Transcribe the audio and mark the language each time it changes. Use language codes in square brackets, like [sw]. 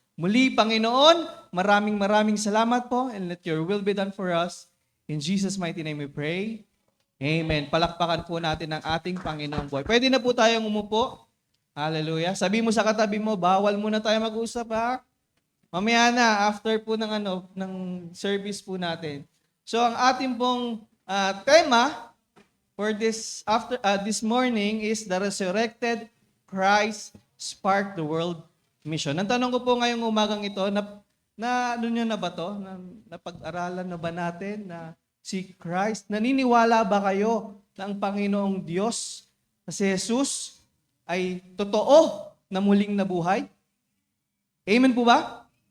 [tl] Muli, Panginoon, maraming salamat po, [en] and let your will be done for us. In Jesus' mighty name we pray. Amen. [tl] Palakpakan po natin ang ating Panginoong buhay. Pwede na po tayong umupo. Hallelujah. Sabi mo sa katabi mo, bawal muna tayo mag-usap, ha? Mamaya na, after po ng service po natin. [en] So, [tl] ang ating pong tema [en] for this morning is the Resurrected Christ Spark the World Mission. [tl] Ang tanong ko po ngayong umagang ito, ano nyo na ba to? Napag-aralan na ba natin na si Christ? Naniniwala ba kayo na ang Panginoong Diyos na si Jesus ay totoo na muling nabuhay? Amen po ba?